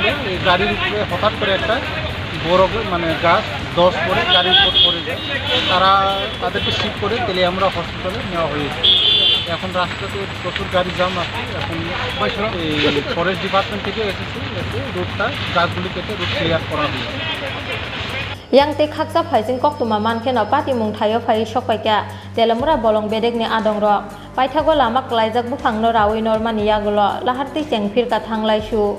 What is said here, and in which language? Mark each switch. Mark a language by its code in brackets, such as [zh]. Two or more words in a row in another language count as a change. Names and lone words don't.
[bn] এই গাড়ির উপরে হঠাৎ করে একটা বড় মানে গাছ 10 পরে গাড়ির উপর পড়ে যায়। তাদেরকে শিফট করে তেলিয়ামুড়া হসপিটালে নেওয়া হয়েছে। এখন রাস্তাতে প্রচুর গাড়ি জাম আছে। এখন এই [en] forest department [bn] থেকে এসে রোডটা গাছগুলি কেটে [en] road clear [bn] করা হয়েছে। [trp] yang te khaksa phaising koktuma mankheno pati mung thayo phai sokpaikya telamura bolong bedek ni adong rok paithago lama klaijak bufang no rawi normani yagulo laharti chengphir ka thanglai su